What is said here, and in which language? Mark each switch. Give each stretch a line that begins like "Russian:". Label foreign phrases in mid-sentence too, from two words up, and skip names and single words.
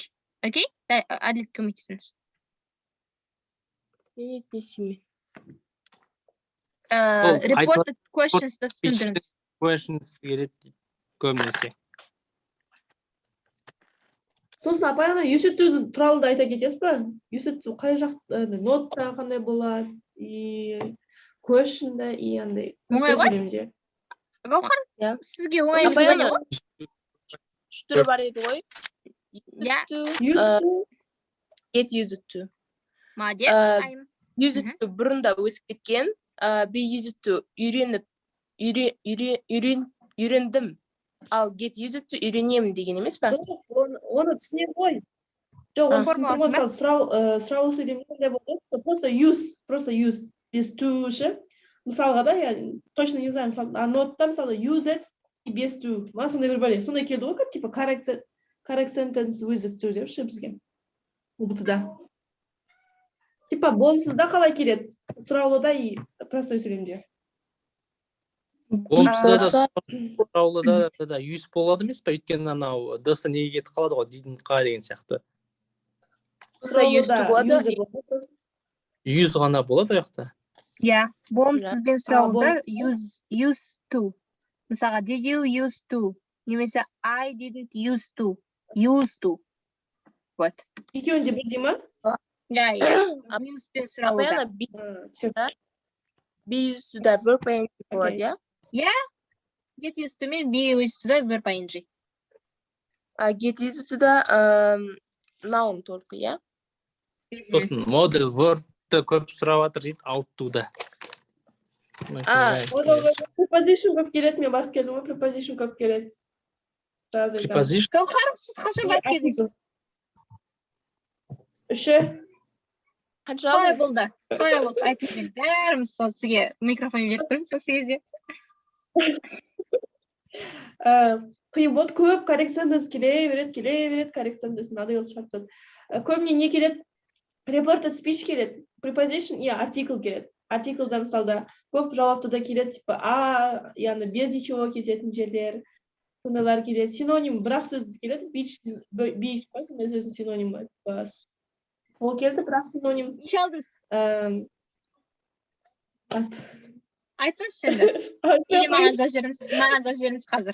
Kazakh: Окей? Әділет көмектесіңіз. Мен етнесімен.
English: Reported questions-
Kazakh: ды түсіндіріңіз. Questions келеді көбінесе. Сосын апай ана
English: used to
Kazakh: туралы да айта кетесіз ба?
English: Used to
Kazakh: қай жақта, нотта қандай болады, и question-да, и андай. Оңай ғой? Гаухар, сізге оңай ғой? Үш түрі бар еді ғой?
English: Used to. Get used to.
Russian: Молодец.
English: Used to
Kazakh: бұрында өтіп кеткен.
English: Be used to
Kazakh: үйрендім. Ал
English: get used to
Kazakh: үйренемін деген емес па? Оны түсінем ғой. Жоқ, оны сұрау сөйлемінде болды.
Russian: Просто use. Без to ше.
Kazakh: мысалға да,
Russian: я точно не знаю,
Kazakh: мысалы, нотта мысалы
English: use it
Russian: и без
Kazakh: to. Маған сондай бір бәле. Сондай келді ғой, типа
English: correct sentence with it to
Kazakh: деп ше бізге. ұбт-да. Типа болымсызда қалай келеді? Сұраулыда
Russian: и простой
Kazakh: сөйлемде. сұраулыда да use болады емес па? Өйткені анау д-сы неге кетіп қалады ғой, didn't-қа деген сияқты.
English: used to болады.
Kazakh: User болады. Use ғана болады ол жақта. Иә, болымсызбен сұраулы болымсыз.
English: use to. Мысалға, did you use to? Немесе I didn't use to. Use to.
Russian: Вот.
Kazakh: Екеуінде бірдей ма? Иә, иә. Use'бен сұраулыда.
Russian: Всё.
English: Be used to
Kazakh: да
English: verb ing
Kazakh: болады, иә?
English: Get used to
Kazakh: мен
English: be used to
Kazakh: да
English: verb ing.
Kazakh: А
English: get used to
Kazakh: да noun только, иә? Сосын
English: model verb-
Kazakh: ті көп сұрап жатыр дейді,
English: out to-
Kazakh: да. Preposition көп келеді, мен барып келдім ғой, preposition көп келеді.
English: Preposition.
Kazakh: Гаухар, сіз қашан барып келдіңіз? Үші. Қанша Қалай болды? Қалай болды? Айтыңыз, бәріміз сол сізге микрофон беріп тұрмыз сол кезде. Қиын болды, көп
English: correct sentence
Kazakh: келе береді,
English: correct sentence
Kazakh: надоел шығарып тастады. Көбіне не келеді?
English: Reported speech
Kazakh: келеді, preposition и article келеді. Article'да мысалда көп жауапты да келеді, типа яғни
Russian: без ничего
Kazakh: кететін жерлер, сондайлар келеді. Синоним бірақ сөзді келеді, beach қой, сондай сөздің синонимі. Ол келді, бірақ синоним. Неше алдыңыз? Айтыңызшы енді. Или маған жазып жіберіңіз қазір.